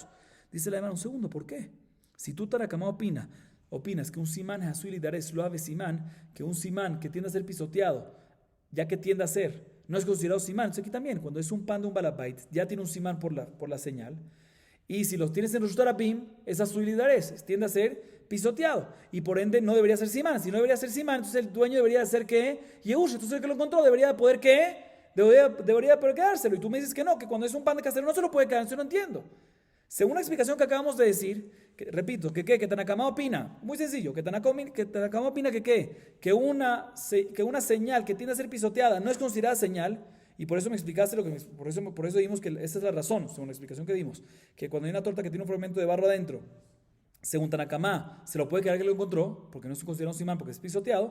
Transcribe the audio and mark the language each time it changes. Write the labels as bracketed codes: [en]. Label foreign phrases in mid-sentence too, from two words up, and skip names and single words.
[es] Dice la Gemara, un segundo, ¿por qué? Si tú, Tanakama, opinas que un [he] סימן העשוי לידרס לאו הוי סימן, [es] que un simán que tiende a ser pisoteado, ya que tiende a ser, no es considerado simán. Entonces aquí también, cuando es un pan de un balabait, ya tiene un simán por la señal. Y si los tienes en [he] רשות הרבים, es העשוי לידרס, [es] tiende a ser pisoteado. Y por ende no debería ser simán. Si no debería ser simán, entonces el dueño debería hacer que yehush, entonces el que lo encontró debería poder quedárselo. Y tú me dices que no, que cuando es un pan de casero no se lo puede quedar. Yo no entiendo. Según la explicación que acabamos de decir, repito, que Tanakama opina, muy sencillo, que Tanakama opina que una señal que tiende a ser pisoteada no es considerada señal, y por eso me explicaste por eso dimos que esa es la razón, según la explicación que dimos, que cuando hay una torta que tiene un fragmento de barro adentro, según Tanakama, se lo puede quedar que lo encontró, porque no es considerado un simán, porque es pisoteado.